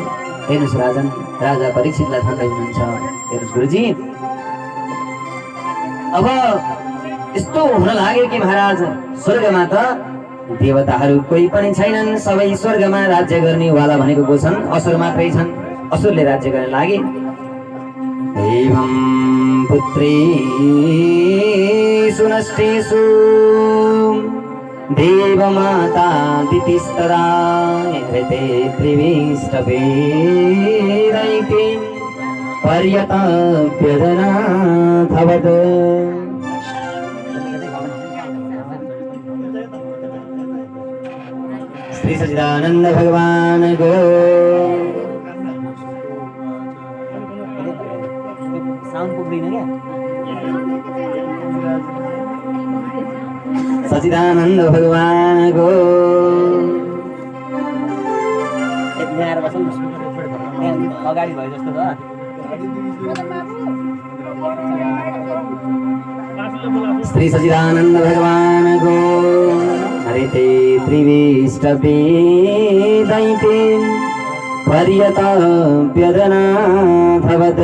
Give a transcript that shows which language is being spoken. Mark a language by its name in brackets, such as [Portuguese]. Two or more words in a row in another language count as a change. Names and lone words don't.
[Nepali] हेर्नुहोस् राजन राजा परीक्षितलाई थाहा हुनुहुन्छ। हेर्नुहोस् गुरुजी, अब यस्तो हुन लाग्यो कि महाराज स्वर्गमा त देवताहरू कोही पनि छैनन्, सबै स्वर्गमा राज्य गर्ने वाला भनेको को छन्? असुर मात्रै छन्। असुरले राज्य गर्न लागे। [Sanskrit] एवं पुत्री सुनष्टेषु देवमाता दितिस्तदा हृते त्रिविष्टपे दैते पर्यतप्यदनाथवत्। [Nepali] श्री सच्चिदानंद भगवान को सच्चिदानंद भगवान को अगाडि भयो जस्तो छ। श्री सच्चिदानंद भगवान को [Sanskrit] हरिते त्रिविष्टपे दैते पर्यतप्यदनाथवत्।